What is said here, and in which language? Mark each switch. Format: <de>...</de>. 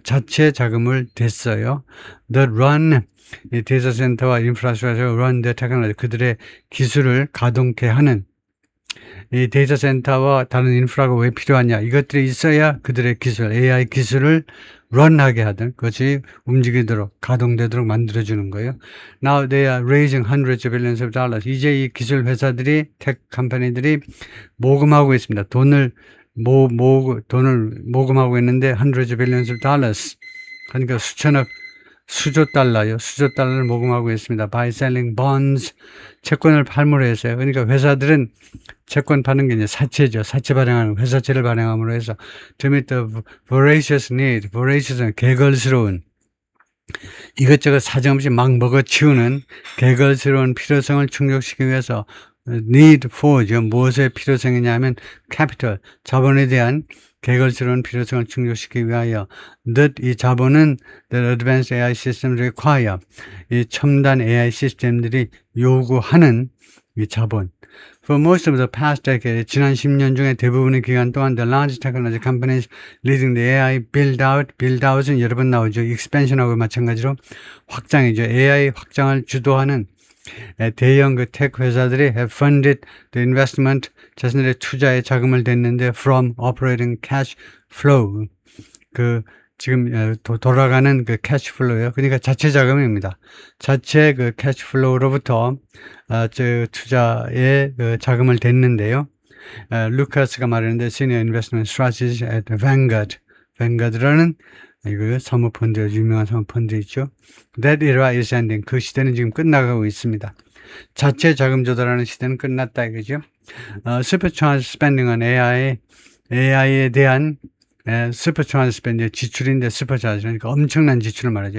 <ko>자체 자금을 댔어요. The run 이 데이터 센터와 인프라스트럭처</ko> <en>run the technology,</en> <ko>그들의 기술을 가동케 하는 이 데이터 센터와 다른 인프라가 왜 필요하냐, 이것들이 있어야 그들의 기술, AI 기술을 런하게 하든 그것이 움직이도록 가동되도록 만들어주는 거예요.</ko> <en>Now they are raising hundreds of billions of dollars.</en> <ko>이제 이 기술 회사들이, 테크 컴퍼니들이 모금하고 있습니다. 돈을 모금하고 있는데</ko> <en>hundreds of billions of dollars.</en> <ko>그러니까 수조 달러요. 수조 달러를 모금하고 있습니다.</ko> <en>By selling bonds,</en> <ko>채권을 팔므로 해서요. 그러니까 회사들은 채권 파는 게 이제 사채죠. 사채 발행하는 회사채를 발행함으로 해서</ko> <en>to meet the voracious need,</en> <ko>voracious는 개걸스러운 이것저것 사정없이 막 먹어치우는 개걸스러운 필요성을 충족시키기 위해서 need for죠. 무엇의 필요성이냐면 capital, 자본에 대한 개걸스러운 필요성을 충족시키기 위하여 that 이 자본은</ko> <en>the advanced AI systems require</en> <ko>이 첨단 AI 시스템들이 요구하는 이 자본.</ko> <en>For most of the past decade,</en> <ko>지난 10년 중에 대부분의 기간 동안</ko> <en>the large technology companies leading the AI build-out은</en> <ko>여러 번 나오죠. expansion하고 마찬가지로 확장이죠. AI 확장을 주도하는 대형 그 테크 회사들이</ko> <en>have funded the investment,</en> <ko>자신들의 투자에 자금을 댔는데</ko> <en>from operating cash flow,</en> <ko>그 지금 돌아가는 그 캐시 플로우요. 그러니까 자체 자금입니다. 자체 그 캐시 플로우로부터 저 투자에 그 자금을 댔는데요. 루카스가 말했는데</ko> <en>Senior Investment Strategy at Vanguard.</en> <ko>Vanguard라는 이거 사모펀드, 유명한 사모펀드 있죠.</ko> <en>That era is ending.</en> <ko>그 시대는 지금 끝나가고 있습니다. 자체 자금 조달하는 시대는 끝났다 이거죠.</ko> <en>Supercharged spending on AI에 대한 supercharged spending</en> <ko>지출인데</ko> <en>supercharged</en> <ko>그러니까 엄청난 지출을 말하죠.</ko>